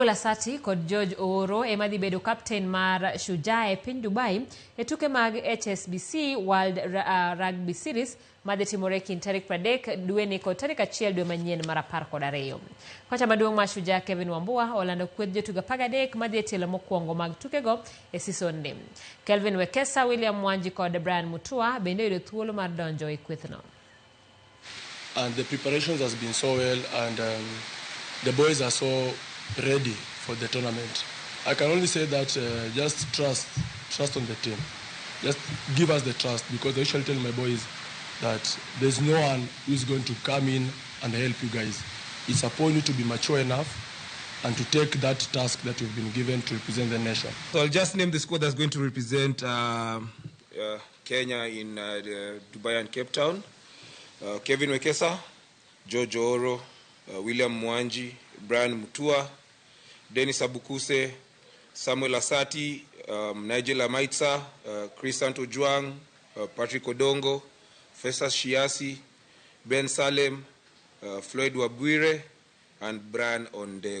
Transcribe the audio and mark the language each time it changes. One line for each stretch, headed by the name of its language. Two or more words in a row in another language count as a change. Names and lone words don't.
Luo (Kenya and Tanzania): Lasati kod George Oro emadhi bedo captain mar Shujaa e piny Dubai e tuke mag HSBC World Rugby Series madhi timore kind tarik 30 dwe ni kod tarik 1 dwe manyien mar 12. Kocha maduong' mar Shujaa Kevin Wambua olando kweth jotugo 13 madhi e tielo mokwongo mag tukego e season ni. Kelvin Wekesa, William Mwanji kod Brian Mutua bende yudo thuolo mar donjo e kwethno.
English: And the preparations has been so well, and the boys are so ready for the tournament. I can only say that just trust on the team. Just give us the trust, because I usually tell my boys that there's no one who's going to come in and help you guys. It's upon you to be mature enough and to take that task that you've been given to represent the nation. So I'll just name the squad that's going to represent Kenya in Dubai and Cape Town. Kevin Wekesa, George Oro, William Mwanji, Brian Mutua, Dennis Abukuse, Samuel Asati, Nigel Amaitsa, Chris Santo Juang, Patrick Odongo, Festus Shiasi, Ben Salem, Floyd Wabwire, and Brian Onde.